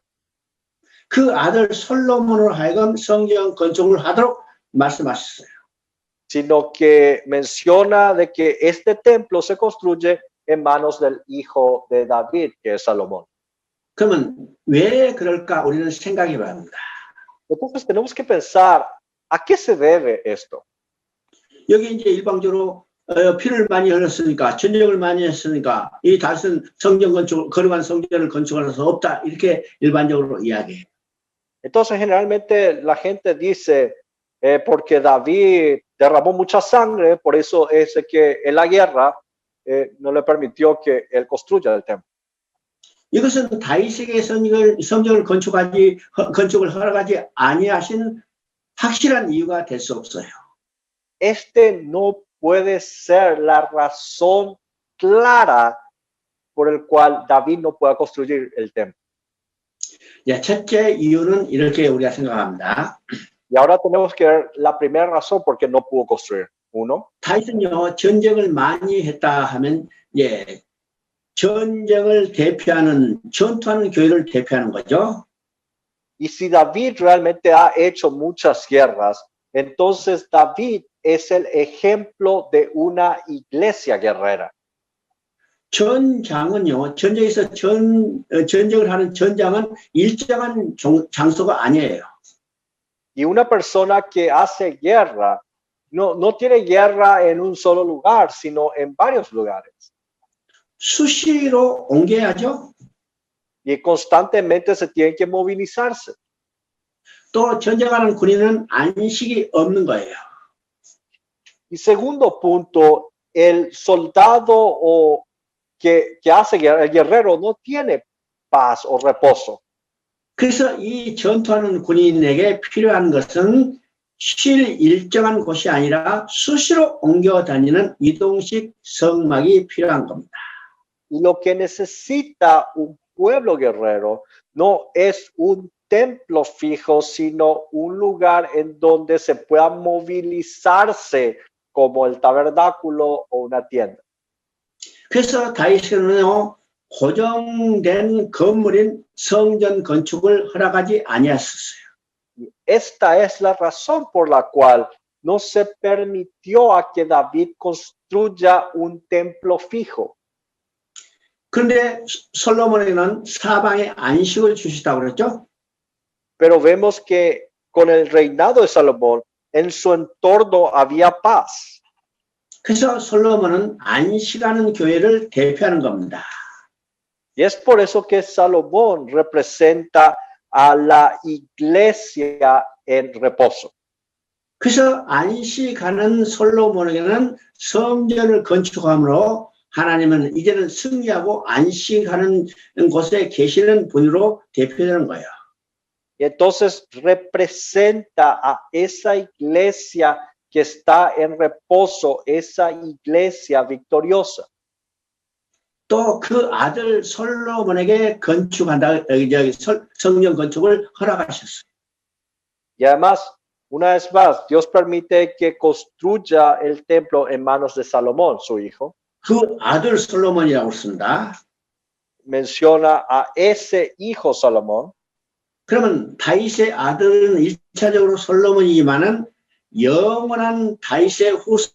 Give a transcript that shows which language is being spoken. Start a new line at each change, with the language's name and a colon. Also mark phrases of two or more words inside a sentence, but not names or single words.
Korean: 그 아들 솔로몬으로 하여금 성전 건축을 하도록 말씀하셨어요.
Spanish: Sino que menciona de que este templo se construye en manos del hijo de David, que es Salomón.
Korean: 그러면 왜 그럴까 우리는 생각해 봐야 합니다.
Spanish: Entonces tenemos que pensar, ¿a qué se debe esto?
Korean: 여기 이제 일방적으로 피를 많이 흘렸으니까 전쟁을 많이 했으니까 이 다윗은 성전 건축 거룩한 성전을 건축할 수 없다 이렇게 일반적으로 이야기해요.
Spanish: Entonces generalmente la gente dice porque David derramó mucha sangre, por eso es que en la guerra no le permitió que él construya el templo.
Korean: 이것은 다윗에게 성전을 건축을 허락하지 아니하신 확실한 이유가 될 수 없어요.
Spanish: Este no puede ser la razón clara por el cual David no pueda construir el templo.
Korean: 야, 첫째 이유는 이렇게 우리가 생각합니다.
Spanish: Y ahora tenemos que ver la primera razón por qué no pudo construir. Uno,
Korean: 다윗은요 전쟁을 많이 했다 하면 예 전쟁을 대표하는 전투하는 교회를 대표하는 거죠.
Spanish: y si David realmente ha hecho muchas guerras, entonces David es el ejemplo de una iglesia guerrera.
Korean: 전장은요 전쟁에서 전쟁을 하는 전장은 일정한 장소가 아니에요.
Spanish: Y una persona que hace guerra no tiene guerra en un solo lugar, sino en varios lugares.
Korean: 수시로 옮겨야죠.
Spanish: Y constantemente se tienen que movilizarse.
Korean: 또 전쟁하는 군인은 안식이 없는 거예요.
Spanish: Y segundo punto, el soldado o que hace guerra, el guerrero no tiene paz o reposo.
Korean: 그래서 이 전투하는 군인에게 필요한 것은 쉴 일정한 곳이 아니라 수시로 옮겨 다니는 이동식 성막이 필요한 겁니다.
Spanish: Y lo que necesita un pueblo guerrero no es un templo fijo, sino un lugar en donde se pueda movilizarse como el tabernáculo o una tienda.
Korean: 그래서 다윗은요 고정된 건물인 성전 건축을 허락하지 아니하셨어요.
Spanish: Y esta es la razón por la cual no se permitió a que David construya un templo fijo.
Korean: 그런데 솔로몬에게는 사방에 안식을 주시다고 그랬죠.
Spanish: Pero vemos que con el reinado de Salomón, en su entorno había paz.
Korean: 그래서 솔로몬은 안식하는 교회를 대표하는 겁니다.
Spanish: Y es por eso que Salomón representa a la iglesia en reposo.
Korean: 그래서 안식하는 솔로몬에게는 성전을 건축함으로 하나님은 이제는 승리하고 안식하는 곳에 계시는 분으로 대표되는 거예요.
Spanish: Y entonces representa a esa iglesia que está en reposo, esa iglesia victoriosa.
Korean: 또 그 아들 솔로몬에게 건축한다, 성전 건축을 허락하셨어요.
Spanish: Y además, Una vez más, Dios permite que construya el templo en manos de Salomón, su hijo.
Korean: 그 아들 솔로몬이라고 씁니다.
Spanish: Menciona a ese hijo Salomón.
Korean: 그러면 다윗의 아들은 일차적으로 솔로몬이지만은 영원한 다윗의 후손